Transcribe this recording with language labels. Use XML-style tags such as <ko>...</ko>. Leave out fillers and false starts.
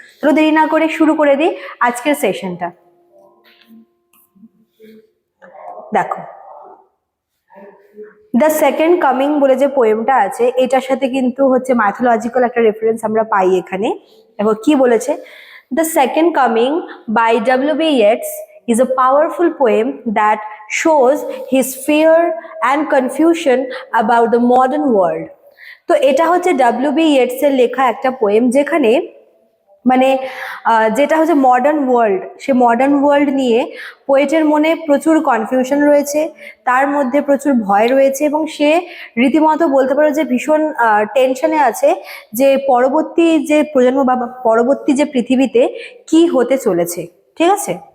<bn>তো দেরি না করে শুরু করে দিই আজকের সেশনটা। দেখো, দ্য সেকেন্ড কামিং বলে যে পোয়েমটা আছে, এটার সাথে কিন্তু হচ্ছে মাইথোলজিক্যাল একটা রেফারেন্স আমরা পাই এখানে। দেখো কি বলেছে, the second coming by ডব্লিউ.বি.</bn> <en>Yeats is a powerful poem that shows his fear and confusion about the modern world.</en> <bn>তো এটা হচ্ছে ডব্লিউ.বি. ইয়েটস এর লেখা একটা পোয়েম, যেখানে মানে যেটা হচ্ছে মডার্ন ওয়ার্ল্ড, সে মডার্ন ওয়ার্ল্ড নিয়ে পোয়েটের মনে প্রচুর কনফিউশন রয়েছে, তার মধ্যে প্রচুর ভয় রয়েছে এবং সে রীতিমতো বলতে পারো যে ভীষণ টেনশনে আছে যে পরবর্তী যে প্রজন্ম বা পরবর্তী যে পৃথিবীতে কি হতে চলেছে। ঠিক আছে।</bn>